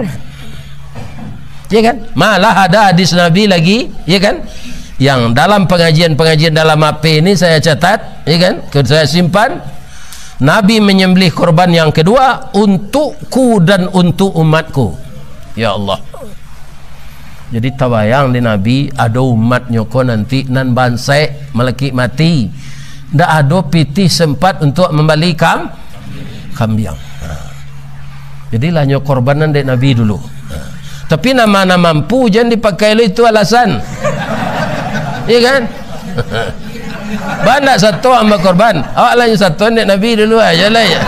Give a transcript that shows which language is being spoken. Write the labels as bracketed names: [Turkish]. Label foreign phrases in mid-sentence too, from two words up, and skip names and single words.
[Indonesian] Ya kan? Malah ada hadis Nabi lagi, ya kan? Yang dalam pengajian-pengajian dalam HP ini saya catat, ya kan? Saya simpan. Nabi menyembelih korban yang kedua untukku dan untuk umatku. [Arabic] يا الله. [Minangkabau] Jadi tabayang di Nabi ada umat nyoko nanti nan bansai meleki mati, ndak ada pitih sempat untuk membeli kambing. Jadilah nyok korbanan dari Nabi dulu. [Indonesian] Tapi nama-nama mampu jangan dipakai itu alasan. Iya kan? [Minangkabau] Banyak satu sama korban, awak lah yang satu dari Nabi dulu aja lah ya.